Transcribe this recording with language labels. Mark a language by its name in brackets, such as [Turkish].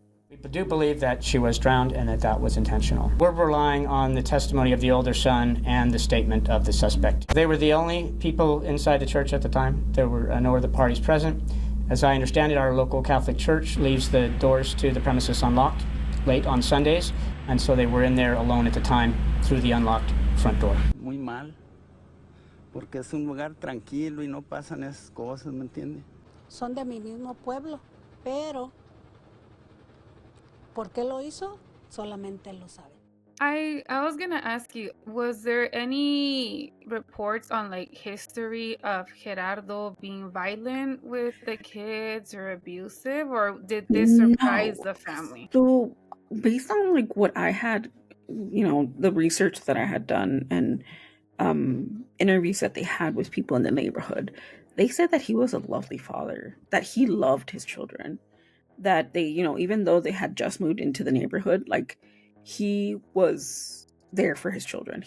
[English] We do believe that she was drowned and that was intentional. We're relying on the testimony of the older son and the statement of the suspect. They were the only people inside the church at the time. There were no other parties present. As I understand it, our local Catholic church leaves the doors to the premises unlocked late on Sundays, and so they were in there alone at the time through the unlocked front door. [Spanish] Muy mal, porque es un lugar tranquilo y no pasan esas cosas, ¿me entiende? Son de mi mismo pueblo, pero ¿por qué lo hizo? Solamente él lo sabe. [English] I was gonna ask you, was there any reports on like history of Gerardo being violent with the kids or abusive, or did this surprise the family? So based on like what I had, the research that I had done and interviews that they had with people in the neighborhood, they said that he was a lovely father, that he loved his children, that they, even though they had just moved into the neighborhood, like he was there for his children.